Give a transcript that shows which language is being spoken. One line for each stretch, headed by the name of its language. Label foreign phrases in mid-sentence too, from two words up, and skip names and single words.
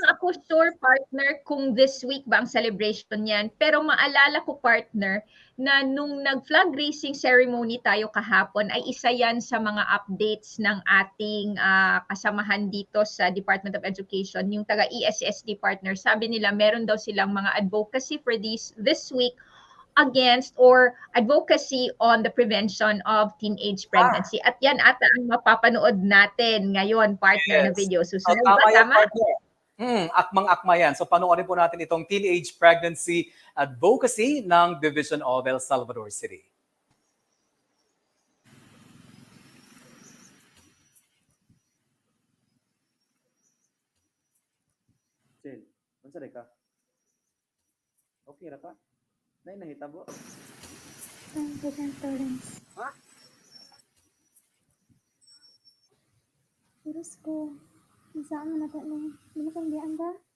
Filipino: lang ako sure, partner, kung
English: this week
Filipino: ba ang celebration niyan. Pero maalala ko, partner, na nung nag-
English: flag raising ceremony
Filipino: tayo kahapon, ay isa yan sa mga updates ng ating kasamahan dito sa Department of Education, yung taga-ESSD, partner. Sabi nila, meron daw silang mga
English: advocacy for this week against or advocacy on the prevention of teenage pregnancy.
Filipino: At yan ata ang mapapanood natin ngayon, partner, na video. Susunod ba? Tama yan, Tama? partner. Akmang-akma yan. So panoorin po natin itong
English: teenage pregnancy advocacy
Filipino: ng Division of El Salvador City.
Cebuano: Jen, unsa ka? Okay ra pa? Nay nahitabo. Ha? Terus ko, saan na ni?
Filipino: Ano kang diyan ba?